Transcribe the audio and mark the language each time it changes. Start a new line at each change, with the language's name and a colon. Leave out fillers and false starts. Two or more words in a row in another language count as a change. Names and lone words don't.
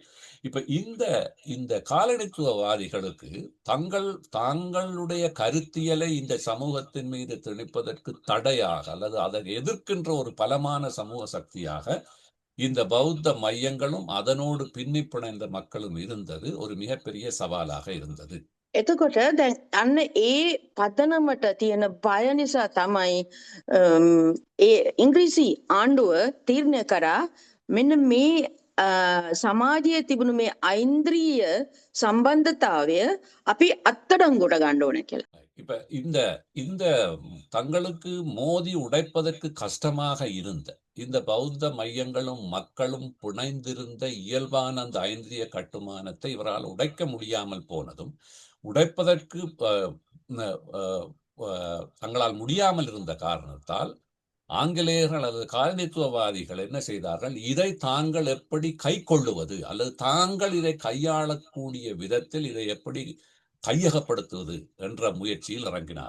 Tamil: இப்ப இந்த காலனித்துவவாதிகளுக்கு தங்களுடைய கருத்தியலை இந்த சமூகத்தின் மீது திணிப்பதற்கு தடையாக அல்லது அதை எதிர்க்கின்ற ஒரு பலமான சமூக சக்தியாக இந்த பௌத்த மையங்களும் அதனோடு பின்னி பிணைந்த மக்களும் இருந்தது ஒரு மிகப்பெரிய சவாலாக இருந்தது.
Sinhala: එතකොට දැන් අන්න ඒ පදනමට තියෙන බය නිසා තමයි ඒ ඉංග්‍රීසි ආණ්ඩුව තීරණය කරා මෙන්න මේ සමාජයේ තිබුණු මේ ඓන්ද්‍රීය සම්බන්ධතාවය අපි අත්අඩංගුවට ගන්න ඕනේ කියලා.
Tamil: இப்ப இந்த இந்த தங்களுக்கு மோதி உடைப்பதற்கு கஷ்டமாக இருந்த இந்த பௌத்த மையங்களும் மக்களும் புனைந்திருந்த இயல்பான அந்த ஐந்திரிய கட்டுமானத்தை இவரால் உடைக்க முடியாமல் போனதும், உடைப்பதற்கு தங்களால் முடியாமல் இருந்த காரணத்தால் ஆங்கிலேயர்கள் அல்லது காலனித்துவவாதிகள் என்ன செய்தார்கள், இதை தாங்கள் எப்படி கை கொள்ளுவது அல்லது தாங்கள் இதை கையாளக்கூடிய விதத்தில் இதை எப்படி கையகப்படுத்துவது என்ற முயற்சியில் இறங்கினார்.